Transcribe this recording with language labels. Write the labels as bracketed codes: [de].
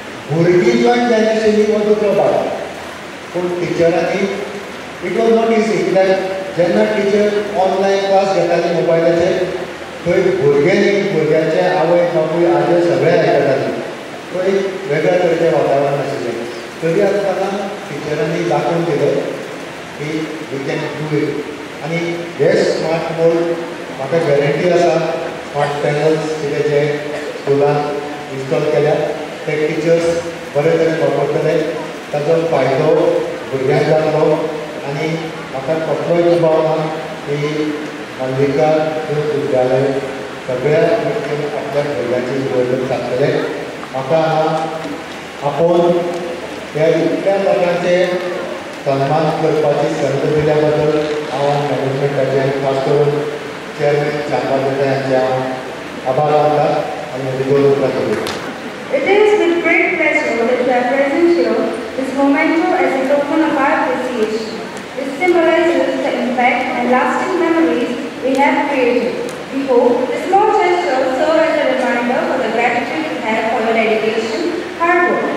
[kok] भुरगीं जॉयन जाय नाशिल्लीं हो दुसरो भाग पूण टिचरांनी [en] it was not easy [kok] कित्याक जेन्ना टिचर ऑनलायन क्लास घेताली मोबायलाचेर थंय भुरगे न्ही भुरग्यांचे आवय बापूय आजे सगळे आयकताले. तो एक वेगळ्या तरेचें वातावरण आशिल्लें. तरी आसतना टिचरांनी दाखोवन दिलें की [en] We can do it. [kok] आनी हे स्मार्ट बोर्ड म्हाका गॅरंटी आसा स्मार्ट पॅनल्स कितें जे स्कुलान इन्स्टॉल केल्यात ते टिचर्स बरे तरेन वापरतले. ताचो फायदो भुरग्यांक जातलो आनी म्हाका कसलोय दुबाव ना की मल्लिका विद्यालय सगळ्या गोष्टीन आपल्या भुरग्यांची निवडणूक जातले. म्हाका आपोवन ह्या इतक्या लोकांचे सन्मान करपाची संद दिल्या बद्दल हांव मॅनेजमेंटाचे आनी खास करून चेअरमॅन शांतादेसाय यांचे हांव आभार मानता आनी म्हजी दोन उतरां करता. [en] It is with great pleasure that we are present here, this memento as a token of our appreciation. It symbolizes the impact and lasting memories we have created. We hope this small gesture serves as a reminder for the gratitude we have for your dedication, hard work.